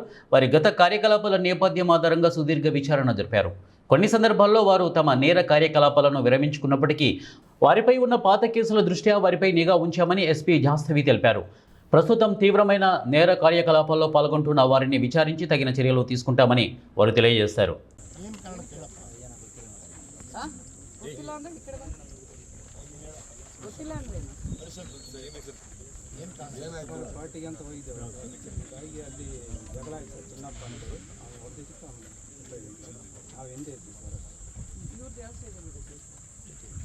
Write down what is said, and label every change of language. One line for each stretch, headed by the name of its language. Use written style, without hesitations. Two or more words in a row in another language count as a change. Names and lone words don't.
Telugu: వారి గత కార్యకలాపాల నేపథ్యం ఆధారంగా సుదీర్ఘ విచారణ జరిపారు. కొన్ని సందర్భాల్లో వారు తమ నేర కార్యకలాపాలను విరమించుకున్నప్పటికీ వారిపై ఉన్న పాత కేసుల దృష్ట్యా వారిపై నిఘా ఉంచామని ఎస్పీ జాస్తవి తెలిపారు. ప్రస్తుతం తీవ్రమైన నేర కార్యకలాపాల్లో పాల్గొంటున్న వారిని విచారించి తగిన చర్యలు తీసుకుంటామని వారు తెలియజేశారు.
Kannada: ಪಾರ್ಟಿಗೆ ಅಂತ ಹೋಗಿದ್ದೇವೆ ಹಾಗಾಗಿ ಅಲ್ಲಿ ಜಗಳ ಆಯ್ತು ಸರ್ ಚಿನ್ನಪ್ಪ ಅಂತ ಹೊಡೆದಿದ್ದಕ್ಕೆ ನಾವು ಎಂದೇ ಇದ್ದೀವಿ ಸರ್.